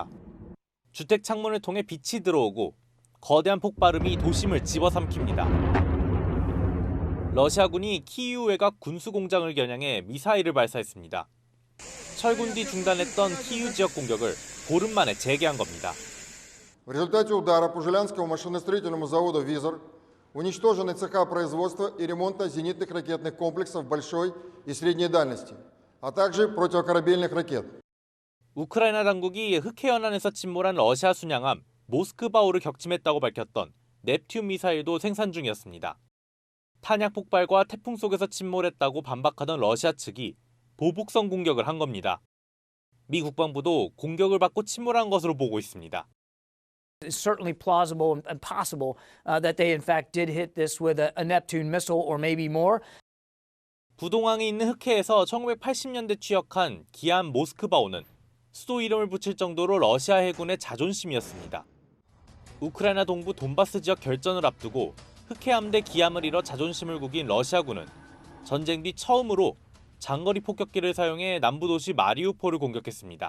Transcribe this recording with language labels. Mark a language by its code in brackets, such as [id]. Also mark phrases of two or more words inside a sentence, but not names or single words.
[ko] 주택 창문을 통해 빛이 들어오고 거대한 폭발음이 도심을 집어삼킵니다. 러시아군이 키이우 외곽 군수공장을 겨냥해 미사일을 발사했습니다. 철군 뒤 중단했던 키이우 지역 공격을 보름 만에 재개한 겁니다. [ru] В результате удара по Жилянскому машиностроительному заводу «Визор» уничтожены цеха производства и ремонта зенитных ракетных комплексов большой и средней дальности, а также противокорабельных ракет. [ko] 우크라이나 당국이 흑해 연안에서 침몰한 러시아 순양함 모스크바호를 격침했다고 밝혔던 넵튠 미사일도 생산 중이었습니다. 탄약 폭발과 태풍 속에서 침몰했다고 반박하던 러시아 측이 보복성 공격을 한 겁니다. 미 국방부도 공격을 받고 침몰한 것으로 보고 있습니다. [en] It's certainly plausible and possible that they in fact did hit this with a Neptune missile or maybe more. [ko] 부동항이 있는 흑해에서 1980년대 취역한 기함 모스크바호는 수도 이름을 붙일 정도로 러시아 해군의 자존심이었습니다. 우크라이나 동부 돈바스 지역 결전을 앞두고 흑해 함대 기함을 잃어 자존심을 구긴 러시아군은 전쟁 뒤 처음으로 장거리 폭격기를 사용해 남부 도시 마리우폴을 공격했습니다.